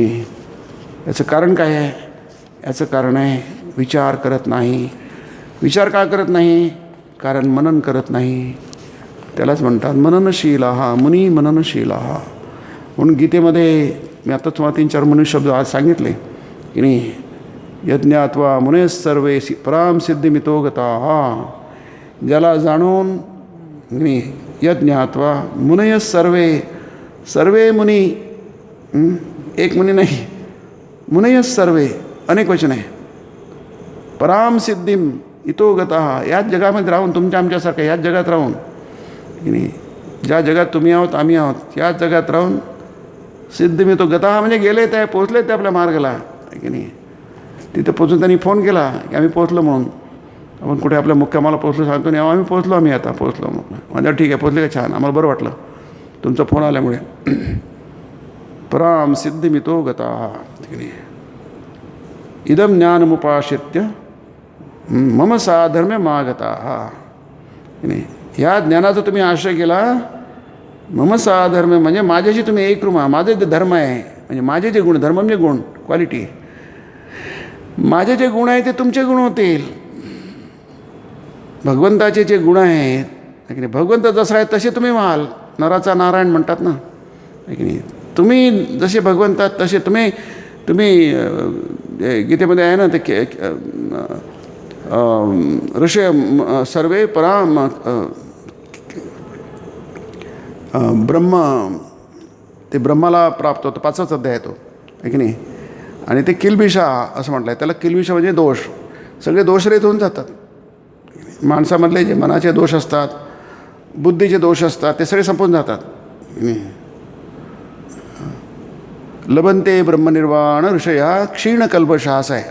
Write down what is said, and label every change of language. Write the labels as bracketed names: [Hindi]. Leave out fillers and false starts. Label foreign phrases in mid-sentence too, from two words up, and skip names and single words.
[Marathi] आणि याचं कारण काय आहे? याचं कारण आहे विचार करत नाही. विचार का करत नाही? कारण मनन करत नाही. त्यालाच म्हणतात [Sanskrit] मननशीलः, मुनी मननशीलः. [Marathi] म्हणून गीतेमध्ये मी आता तुम्हाला 3-4 मनुष्य शब्द आज सांगितले की नाही. [Sanskrit] यज्ञात्वा मुने सर्वे पराम सिद्धिमितो गताः. [Marathi] ज्याला जाणून [Sanskrit] यज्ञात्वा मुनय सर्वे, [Marathi] सर्वे मुनी, एक मुनी नाही, [Sanskrit] मुनय सर्वे [Marathi] अनेक वचन आहे. [Sanskrit] पराम सिद्धिम इतो गताः. [Marathi] याच जगामध्ये राहून, तुमच्या आमच्यासारख्या याच जगात राहून की नाही, ज्या जगात तुम्ही आहोत आम्ही आहोत याच जगात राहून [Sanskrit] सिद्धिमितो गताः [Marathi] म्हणजे गेले ते, पोचले ते आपल्या मार्गाला की नाही. तिथं पोचून त्यांनी फोन केला की आम्ही पोचलो म्हणून. आपण कुठे आपल्या मुक्कामाला पोचलो सांगतो नाही, आम्ही पोचलो, आम्ही आता पोचलो. मग म्हणजे ठीक आहे, पोचले का, छान, आम्हाला बरं वाटलं तुमचा फोन आल्यामुळे. [Sanskrit] पराम सिद्धिमितो गताः [Marathi] की नाही. [Sanskrit] इदम ज्ञानमुपाश्रित्य मम साधर्म्य मागताः [Marathi] की नाही. ह्या ज्ञानाचा तुम्ही आश्रय केला. [Sanskrit] मम साधर्म्य [Marathi] म्हणजे माझ्याशी तुम्ही एकरूप आहात. माझे जे धर्म आहे म्हणजे माझे जे गुण, धर्म म्हणजे गुण, क्वालिटी, माझे जे गुण आहे ते तुमचे गुण होतील. भगवंताचे जे गुण आहेत की नाही, भगवंत जसा आहे तसे तुम्ही व्हाल. नराचा नारायण म्हणतात ना की नाही. तुम्ही जसे भगवंतात तसे तुम्ही गीतेमध्ये आहे ना ते [Sanskrit] ऋषी सर्वे पराम ब्रह्म, [Marathi] ते ब्रह्माला प्राप्त होतं. 5वाच अध्याय आहे तो आहे की नाही. आणि ते किलबिषा असं म्हटलं आहे. त्याला किलबिषा म्हणजे दोष. सगळे दोषरहित होऊन जातात. माणसामधले जे मनाचे दोष असतात, बुद्धीचे दोष असतात, ते सगळे संपून जातात. [Sanskrit] लभंते ब्रह्मनिर्वाण ऋषया क्षीणकल्पशः [Marathi] असं आहे.